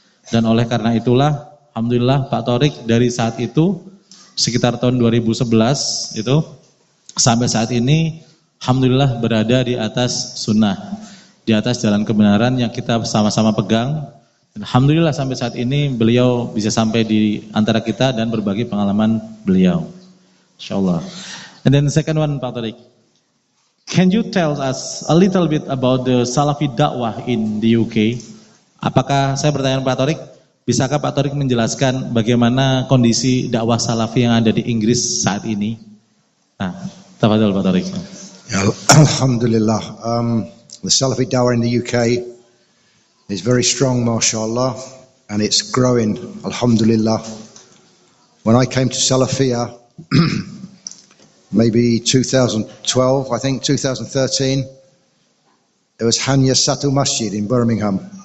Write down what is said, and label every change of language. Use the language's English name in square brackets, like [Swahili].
[Indonesian] Dan oleh karena itulah alhamdulillah Pak Torik dari saat itu sekitar tahun 2011 itu sampai saat ini alhamdulillah berada di atas sunnah, di atas jalan kebenaran yang kita sama-sama pegang. Dan alhamdulillah sampai saat ini beliau bisa sampai di antara kita dan berbagi pengalaman beliau. Insyaallah. [English] And then the second one, Pak Torik, can you tell us a little bit about the Salafi dakwah in the UK? [Indonesian] Apakah saya bertanya Pak Torik, bisakah Pak Torik menjelaskan bagaimana kondisi dakwah Salafi yang ada di Inggris saat ini? Nah, tafadhol Pak Torik. [English] Alhamdulillah. The Salafi dawah in the UK is very strong, mashallah, and it's growing, alhamdulillah. When I came to Salafiyah, maybe 2012, I think 2013, it was [Indonesian] hanya satu masjid [English] in Birmingham.